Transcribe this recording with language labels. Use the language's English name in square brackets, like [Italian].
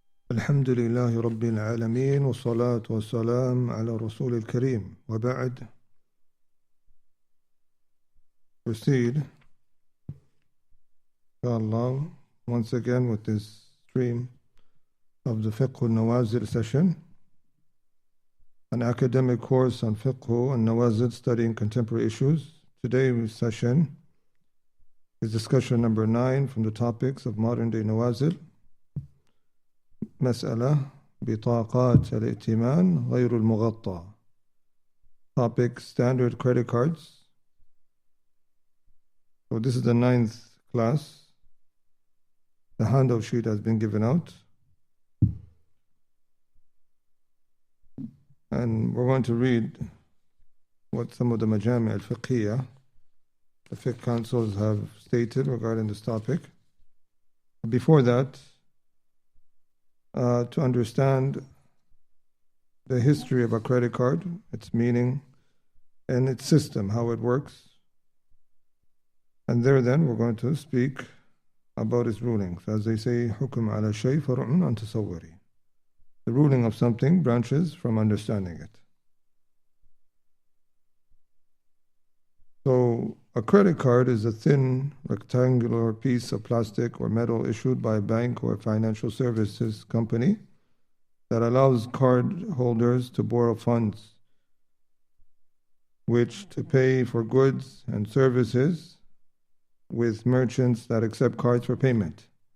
[Arabic] الحمد لله رب العالمين والصلاة والسلام على الرسول الكريم وبعد. [English] Proceed, inshallah, once again with this stream of the Fiqh النوازل session, an academic course on Fiqh and Nawazil studying contemporary issues. Today's session is discussion number 9 from the topics of modern day Nawazil. [Arabic] مسألة بطاقات الائتمان غير المغطى. [English] Topic: standard credit cards. So this is the 9th class. The handout sheet has been given out. And we're going to read what some of the majami' al-fiqhiyya, the fiqh councils, have stated regarding this topic. Before that, to understand the history of a credit card, its meaning, and its system, how it works. And then we're going to speak about its rulings. As they say, [Arabic] حُكْمْ عَلَى شَيْءٍ فَرْعٌ عَنْ تَصَوُّرِهِ. [English] The ruling of something branches from understanding it. So a credit card is a thin, rectangular piece of plastic or metal issued by a bank or a financial services company that allows card holders to borrow funds, which to pay for goods and services with merchants that accept cards for payment.